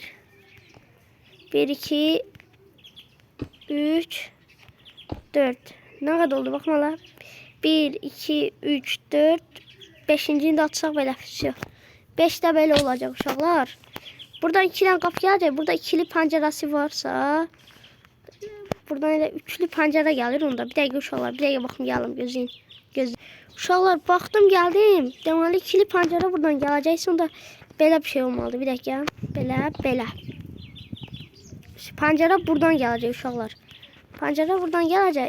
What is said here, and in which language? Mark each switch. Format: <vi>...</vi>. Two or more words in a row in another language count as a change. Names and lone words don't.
<tr>1, 2, 3, 4. Ne kadar oldu? Bakma la. 1, 2, 3, 4. 5'incini de atsak böyle. 5 de böyle olacak uşaqlar. Buradan 2 tane kapı gelecek. Burada ikili penceresi varsa.</tr> <az>Buradan elə üçlü pəncərə gəlir onda. Bir dəqiqə uşaqlar, bir dəqiqə baxım gəlin gözləyin. Uşaqlar baxdım gəldim. Deməli ikili pəncərə buradan gələcək. Sonra belə bir şey olmalıdır. Bir dəqiqə. Belə. Pəncərə buradan gələcək uşaqlar. Pəncərə buradan gələcək.</az>